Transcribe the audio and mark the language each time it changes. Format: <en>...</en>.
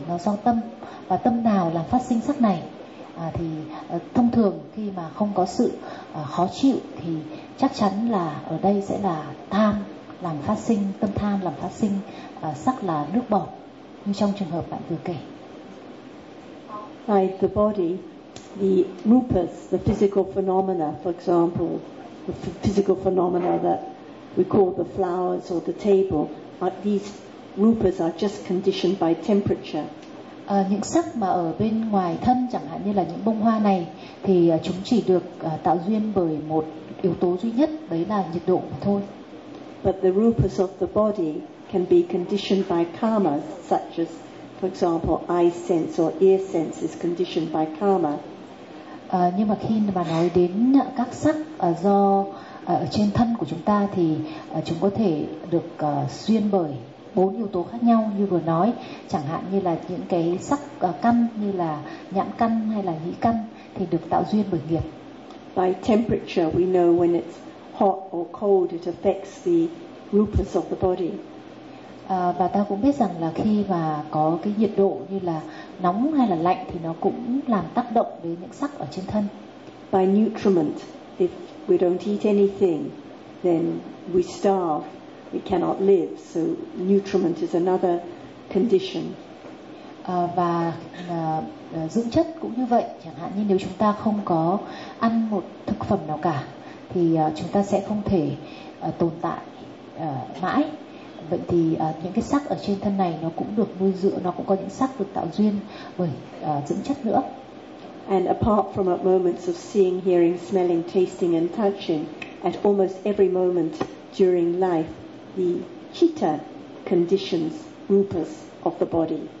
<vi>Nó do tâm, và tâm nào làm phát sinh sắc này? Thì thông thường khi mà không có sự khó chịu thì chắc chắn là ở đây sẽ là tham làm phát sinh, tâm tham làm phát sinh sắc là nước bọt, như trong trường hợp bạn vừa kể.</vi> <en>By the body, the rupas, the physical phenomena, for example, the physical phenomena that we call the flowers or the table, these rupas are just conditioned by temperature.</en> <vi>Những sắc mà ở bên ngoài thân, chẳng hạn như là những bông hoa này, thì chúng chỉ được tạo duyên bởi một yếu tố duy nhất, đấy là nhiệt độ mà thôi.</vi> <en>But the rupas of the body can be conditioned by karma, such as, for example, eye sense or ear sense is conditioned by karma.</en> <vi>Nhưng mà khi mà nói đến các sắc do ở trên thân của chúng ta, thì chúng có thể được duyên bởi bốn yếu tố khác nhau như vừa nói, chẳng hạn như là những cái sắc căn, như là nhãn căn hay là nhĩ căn, thì được tạo duyên bởi nghiệp.</vi> <en>By temperature, we know when it's hot or cold, it affects the rupas of the body.</en> <vi>Và ta cũng biết rằng là khi mà có cái nhiệt độ như là nóng hay là lạnh thì nó cũng làm tác động đến những sắc ở trên thân.</vi> <en>By nutriment, if we don't eat anything, then we starve. We cannot live, so nutriment is another condition.</en> <vi>Và dưỡng chất cũng như vậy, chẳng hạn như nếu chúng ta không có ăn một thực phẩm nào cả, thì chúng ta sẽ không thể tồn tại mãi. Vậy thì những cái sắc ở trên thân này nó cũng được nuôi dưỡng, nó cũng có những sắc được tạo duyên bởi dưỡng chất nữa.</vi> <en>And apart from at moments of seeing, hearing, smelling, tasting and touching, at almost every moment during life, the citta conditions rupas of the body.</en>